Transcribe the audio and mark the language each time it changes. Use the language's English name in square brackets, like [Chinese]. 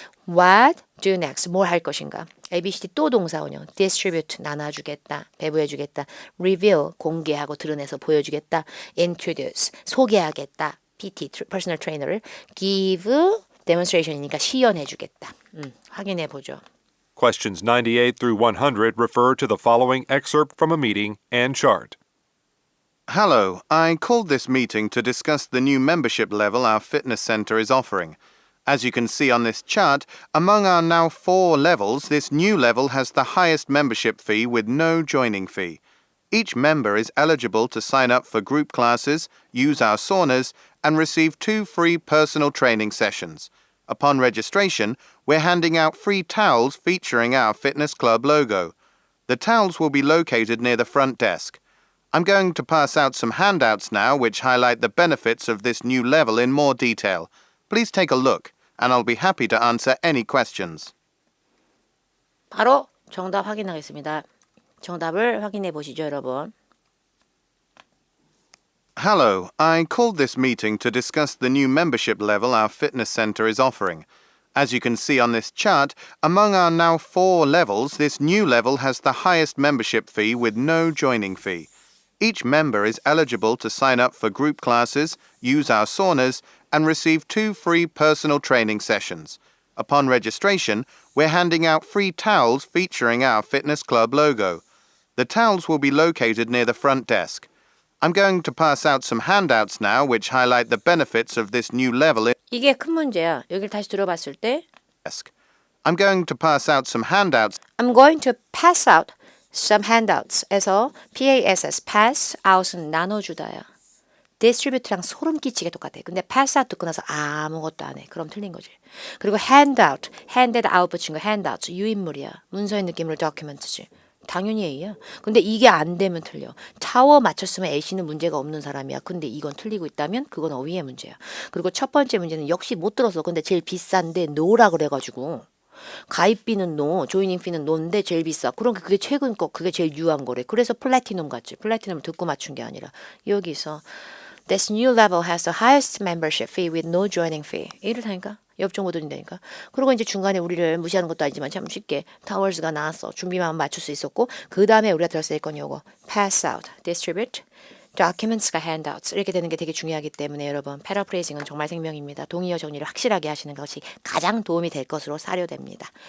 [English] What do next? [Korean] 뭘 할 것인가? ABCD 또 동사원형. Distribute. 나눠주겠다. 배부해주겠다. Reveal. 공개하고 드러내서 보여주겠다. Introduce. 소개하겠다. PT. Personal Trainer를. Give. Demonstration이니까 시연해주겠다. 확인해보죠. [English] questions 98 through 100 refer to the following excerpt from a meeting and chart. Hello, I called this meeting to discuss the new membership level our fitness center is offering. As you can see on this chart, among our now 4 levels, this new level has the highest membership fee with no joining fee. Each member is eligible to sign up for group classes, use our saunas, and receive 2 free personal training sessions. Upon registration, we're handing out free towels featuring our fitness club logo. The towels will be located near the front desk. I'm going to pass out some handouts now which highlight the benefits of this new level in more detail. Please take a look, and I'll be happy to answer any questions. [Korean] 바로 정답 확인하겠습니다. 정답을 확인해 보시죠, 여러분. [English] Hello, I called this meeting to discuss the new membership level our fitness center is offering. As you can see on this chart, among our now 4 levels, this new level has the highest membership fee with no joining fee. Each member is eligible to sign up for group classes, use our saunas, and receive 2 free personal training sessions. Upon registration, we're handing out free towels featuring our fitness club logo. The towels will be located near the front desk. I'm going to pass out some handouts now which highlight the benefits of this new level in [Korean] 이게 큰 문제야. 여기를 다시 들어봤을 때 [English] desk. I'm going to pass out some handouts I'm going to pass out some handouts에서 PASS, pass out은 나눠주다야. [Korean] distribute랑 소름 끼치게 똑같아. 근데 pass out 듣고 나서 아무것도 안 해. 그럼 틀린 거지. 그리고 handout, handed out 붙인 거 handouts 유인물이야. 문서의 느낌으로 document지. 당연히 A야. 근데 이게 안 되면 틀려. 타워 맞췄으면 A씨는 문제가 없는 사람이야. 근데 이건 틀리고 있다면 그건 어휘의 문제야. 그리고 첫 번째 문제는 역시 못 들었어. 근데 제일 비싼데 no라 그래가지고 가입비는 no, 조이닝 피는 no인데 제일 비싸. 그러니까 그게 최근 거, 그게 제일 유한 거래. 그래서 플래티넘 같지. 플래티넘을 듣고 맞춘 게 아니라 여기서 [English] This new level has the highest membership fee with no joining fee. [Korean] 이렇다니까. 옆정보 드린다니까. 그리고 이제 중간에 우리를 무시하는 것도 아니지만 참 쉽게 타월스가 나왔어. 준비만 맞출 수 있었고 그 다음에 우리가 들었을 건 요거 pass out, distribute, documents가 handouts 이렇게 되는 게 되게 중요하기 때문에 여러분 패러프레이징은 정말 생명입니다. 동의어 정리를 확실하게 하시는 것이 가장 도움이 될 것으로 사료됩니다.